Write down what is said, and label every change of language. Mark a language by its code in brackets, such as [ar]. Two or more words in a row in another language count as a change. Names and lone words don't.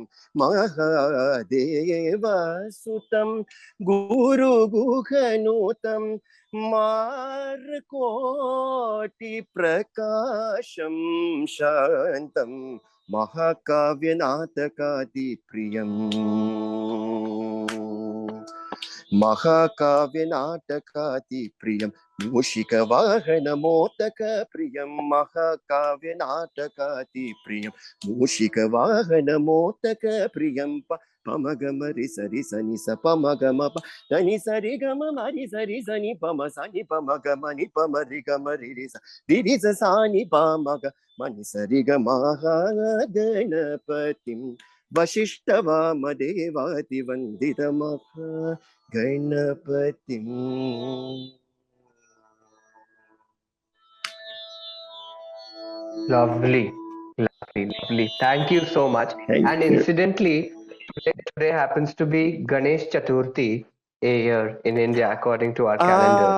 [sa] महादेवसुतं गुरुगुहनुतं मार्कोटिप्रकाशं शान्तं महाकाव्यनाटकादिप्रियम् महाकाव्यनाटकादिप्रियं मूषिकवाहनमोदकप्रियं महाकाव्यनाटकादिप्रियं मूषिकवाहनमोदकप्रियं पमगमरि सरि सनि स पमगम దని సరి గమ మరి సరి సని పమ సని పమ గమ ని పమ రి గమ రి రి స రి రి స సాని పమ గ మని సరి గ మహాగణపతిం వశిష్ఠవామదేవాది వందిత మహా గణపతిం. [en] Lovely, lovely, lovely. Thank you so much. Thank And you. incidentally, today happens to be Ganesh Chaturthi a year in India according to our calendar.